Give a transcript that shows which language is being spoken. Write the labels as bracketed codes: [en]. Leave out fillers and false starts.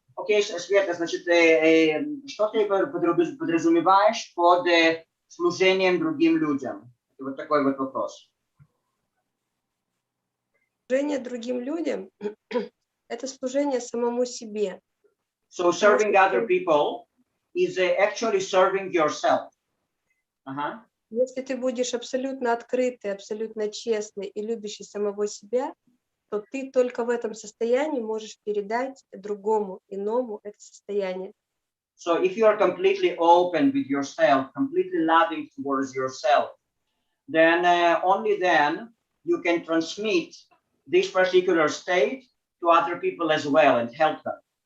[ru] Окей, Света, значит, что ты подразумеваешь под служением другим людям? Вот такой вот вопрос. Служение другим людям – это служение самому себе. [en] So serving other people is actually serving yourself. [ru] Если ты будешь абсолютно открытый, абсолютно честный и любящий самого себя, то ты только в этом состоянии можешь передать другому, иному это состояние. [en] So if you are completely open with yourself, completely loving towards yourself, then only then you can transmit this particular state to other people as well and help them.